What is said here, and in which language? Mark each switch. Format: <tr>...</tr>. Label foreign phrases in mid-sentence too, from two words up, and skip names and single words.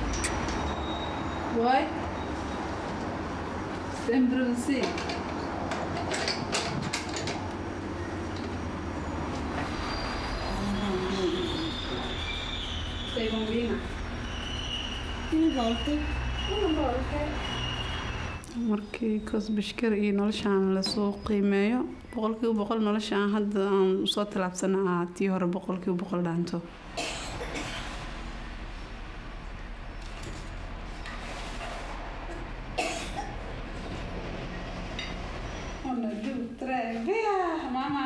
<it>Vuoi? Sempre così. Sei bambina? Una volta.</it> <so>markii kasbashkar iyo noloshaan la soo qiimeeyo boqolkiiba boqol noloshaan hadda aan soo talaabsanaa tii hore boqolkiiba boqol dhaanto</so> <it>1, 2, 3, via, mamma.</it>